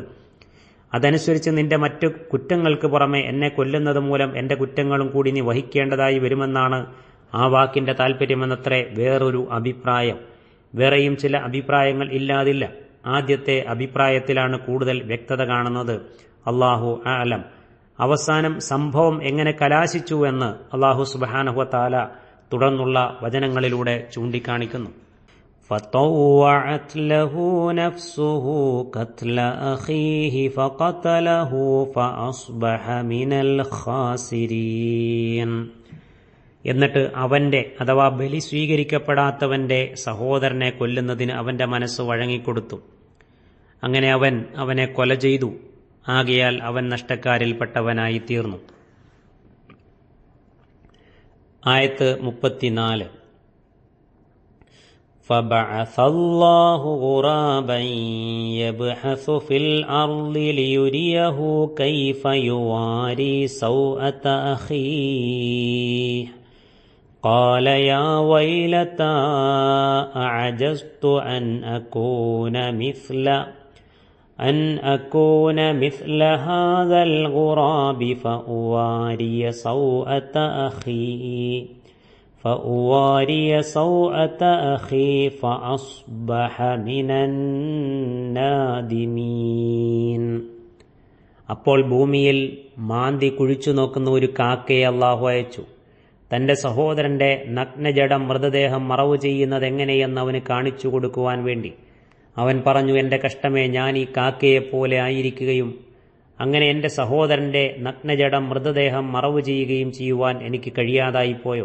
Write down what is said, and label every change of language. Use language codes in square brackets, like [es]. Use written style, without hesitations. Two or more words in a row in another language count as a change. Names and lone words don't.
[ml] അതനുസരിച്ച് നിന്റെ മറ്റു കുറ്റങ്ങൾക്ക് പുറമെ എന്നെ കൊല്ലുന്നത് മൂലം എന്റെ കുറ്റങ്ങളും കൂടി നീ വഹിക്കേണ്ടതായി വരുമെന്നാണ് ആ വാക്കിന്റെ താൽപ്പര്യമെന്നത്രേ വേറൊരു അഭിപ്രായം. വേറെയും ചില അഭിപ്രായങ്ങൾ ഇല്ലാതില്ല. ആദ്യത്തെ അഭിപ്രായത്തിലാണ് കൂടുതൽ വ്യക്തത കാണുന്നത്. [ar] الله أعلم. [ml] അവസാനം സംഭവം എങ്ങനെ കലാശിച്ചു എന്ന് [ar] الله سبحانه و تعالى [ml] തുടർന്നുള്ള വചനങ്ങളിലൂടെ ചൂണ്ടിക്കാണിക്കുന്നു. [ar] فطوعت له نفسه قتل أخيه فقتله فأصبح من الخاسرين. [ml] എന്നിട്ട് അവന്റെ അഥവാ ബലി സ്വീകരിക്കപ്പെടാത്തവന്റെ സഹോദരനെ കൊല്ലുന്നതിന് അവന്റെ മനസ്സ് വഴങ്ങിക്കൊടുത്തു. അങ്ങനെ അവനെ കൊല ചെയ്തു. ആകയാൽ അവൻ നഷ്ടക്കാരിൽപ്പെട്ടവനായി തീർന്നു. ആയത്ത് 34. [ar] فبعث الله غرابا يبحث في الأرض ليريه كيف يواري سوءة أخيه قال يا ويلتى أعجزت أن أكون مثل هذا الغراب فأواري سوءة أخي فأصبح من النادمين. [ml] അപ്പോൾ ഭൂമിയിൽ മാന്തി കുഴിച്ചു നോക്കുന്ന ഒരു കാക്കയെ അല്ലാഹു അയച്ചു. തന്റെ സഹോദരന്റെ നഗ്നജഡം മൃതദേഹം മറവു ചെയ്യുന്നത് എങ്ങനെയെന്ന് അവന് കാണിച്ചു കൊടുക്കുവാൻ വേണ്ടി. അവൻ പറഞ്ഞു, എന്റെ കഷ്ടമേ, ഞാൻ ഈ കാക്കയെപ്പോലെ ആയിരിക്കുകയും അങ്ങനെ എന്റെ സഹോദരന്റെ നഗ്നജഡം മൃതദേഹം മറവു ചെയ്യുകയും ചെയ്യുവാൻ എനിക്ക് കഴിയാതായിപ്പോയോ.